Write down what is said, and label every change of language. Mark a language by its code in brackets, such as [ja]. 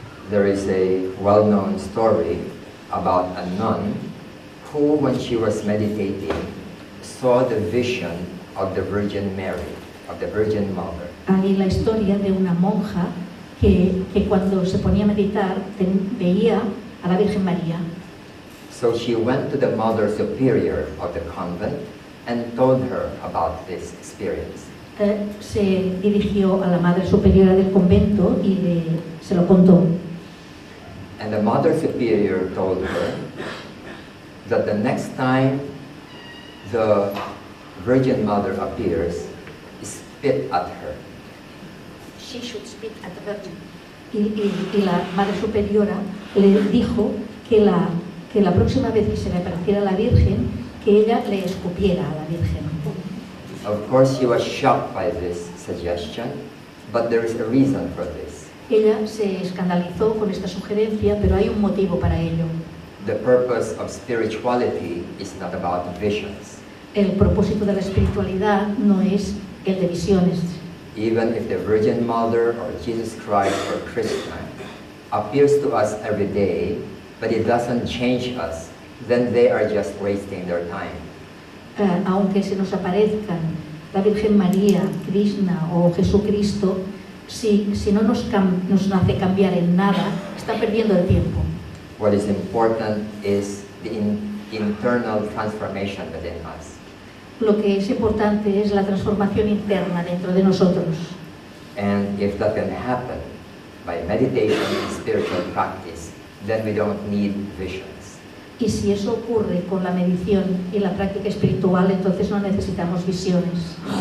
[en] There is a well-known story about a nun who, when she was meditating, saw the vision of the Virgin Mary, of the Virgin Mother. [es] Hay la historia de una monja que cuando se ponía a meditar veía a la Virgen María. [en] So she went to the Mother Superior of the convent and told her about this experience. [es] Se dirigió a la Madre Superiora del convento y se lo contó. [en] And the Mother Superior told her that the next time the Virgin Mother appears, spit at her. she should speak at the Virgin. [es] Y la Madre Superiora le dijo que la próxima vez que se le apareciera la Virgen, que ella le escupiera a la Virgen. [en] Of course, she was shocked by this suggestion, but there is a reason for this. [es] Ella se escandalizó con esta sugerencia, pero hay un motivo para ello. [en] The purpose of spirituality is not about visions. [es] El propósito de la espiritualidad no es el de visiones. [en] Even if the Virgin Mother or Jesus Christ or Krishna appears to us every day, but it doesn't change us, then they are just wasting their time. [es] Aunque se nos aparezcan la Virgen María, Krishna o Jesucristo, si no nos hace cambiar en nada, está perdiendo el tiempo. [en] What is important is the internal transformation within us. [es] Lo que es importante es la transformación interna dentro de nosotros. [en] And if that can happen by meditation and spiritual practice, then we don't need visions. [es] Y si eso ocurre con la medición y la práctica espiritual, entonces no necesitamos visiones.